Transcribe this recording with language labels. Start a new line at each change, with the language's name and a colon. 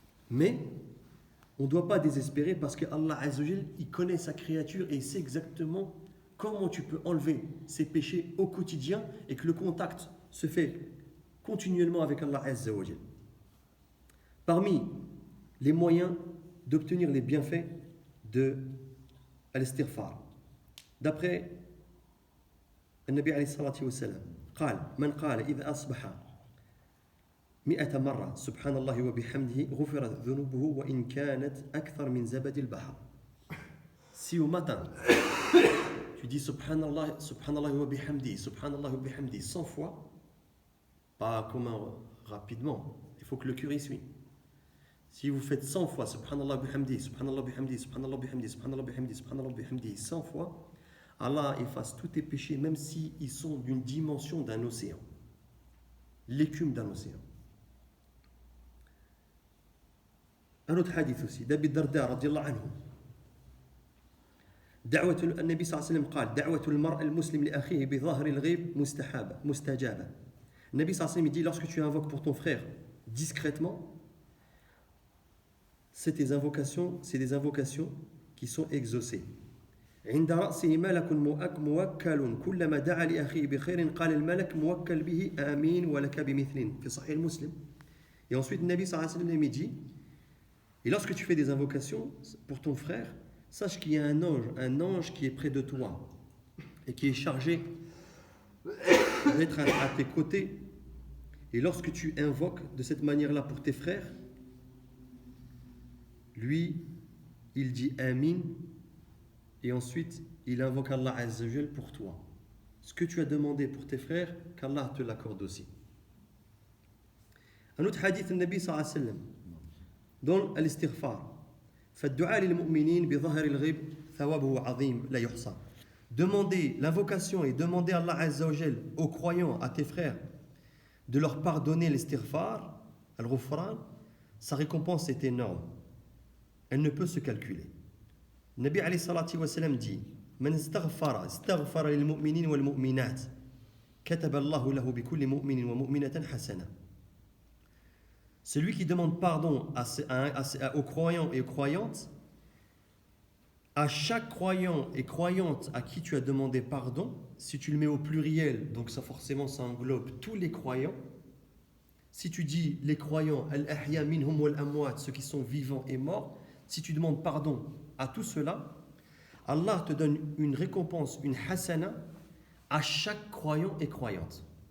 French: Mais on ne doit pas désespérer parce que Allah Azza wa Jal, il connaît sa créature et il sait exactement comment tu peux enlever ces péchés au quotidien et que le contact se fait continuellement avec Allah Azza wa Jal. Parmi les moyens d'obtenir les bienfaits de al-istighfar. D'après
Arabic: النبي عليه الصلاة والسلام قال من قال إذا أصبح 100 مرة سبحان الله وبحمده غفرت ذنوبه وإن كانت أكثر من زبد البحر.
French: Si au matin tu dis subhanallah wa bihamdi, subhanallah wa bihamdi 100 fois, pas rapidement, il faut que le cœur y suit. Si vous faites 100 fois subhanallah wa bihamdi, subhanallah wa bihamdi, subhanallah wa bihamdi, subhanallah wa bihamdi, subhanallah wa bihamdi 100 fois, Allah efface tous tes péchés, même s'ils sont d'une dimension d'un océan, l'écume d'un océan. Un autre hadith aussi, d'Abi Darda radiallahu anhu.
Arabic: دعوة النبي صلى الله عليه وسلم قال دعوة المرء المسلم لأخيه بظاهر الغيب مستجابة. النبي صلى الله عليه وسلم
French: dit lorsque tu invoques pour ton frère discrètement, c'est des invocations qui sont exaucées.
Arabic: عند رأسه ملك موكل كلما دعا لأخيه بخير قال الملك موكل به آمين ولك بمثل في صحيح مسلم.
French: Et ensuite, le Nabi sallallahu alayhi wa sallam dit, et lorsque tu fais des invocations pour ton frère, sache qu'il y a un ange qui est près de toi et qui est chargé d'être à tes côtés. Et lorsque tu invoques de cette manière-là pour tes frères, lui, il dit Amin, et ensuite, il invoque Allah Azza wa Jal pour toi. Ce que tu as demandé pour tes frères, qu'Allah te l'accorde aussi. Un autre hadith du Nabi sallallahu alayhi wa sallam, dans l'istighfar.
Arabic: فالدعاء للمؤمنين بظهر الغيب ثوابه عظيم لا يحصى.
French: Demandez l'invocation et demandez à Allah Azza wa Jal aux croyants, à tes frères, de leur pardonner l'istighfar, al-ghufran, sa récompense est énorme. Elle ne peut se calculer. Nabi alayhi salatu wa sallam dit
Arabic: من استغفر للمؤمنين والمؤمنات كتب الله له بكل مؤمن ومؤمنة حسنة.
French: Celui qui demande pardon aux croyants et aux croyantes, à chaque croyant et croyante à qui tu as demandé pardon, si tu le mets au pluriel, donc ça forcément ça englobe tous les croyants. Si tu dis les croyants,
Arabic: al-ahya minhum wal-amwat,
French: ceux qui sont vivants et morts, si tu demandes pardon à tout cela, Allah te donne une récompense, une hasana, à chaque croyant et croyante.